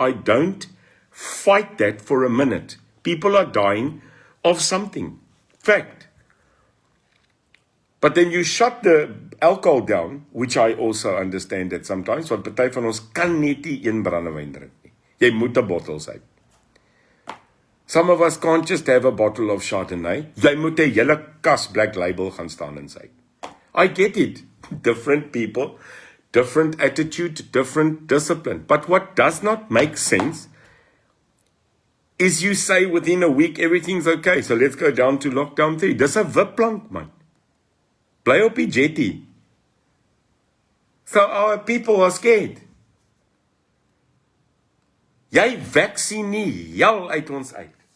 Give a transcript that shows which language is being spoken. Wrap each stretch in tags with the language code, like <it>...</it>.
<en>I don't fight that for a minute. People are dying of something. Fact. But then you shut the alcohol down, which I also understand that sometimes,</en> <af>want party van ons kan net nie een brandewyn drink nie. Jy moet 'n bottel hê.</af> <en>Some of us can't just have a bottle of Chardonnay.</en> <af>Jy moet 'n hele kas Black Label gaan staan en sê.</af> <en>I get it. Different people, different attitude, different discipline. But what does not make sense is you say within a week everything's okay, so let's go down to lockdown 3.</en> <af>Dis 'n wipplank, man. Bly op die jetty.</af> <en>So our people are scared.</en> <af>Jy vaksineer jou uit ons uit.</af>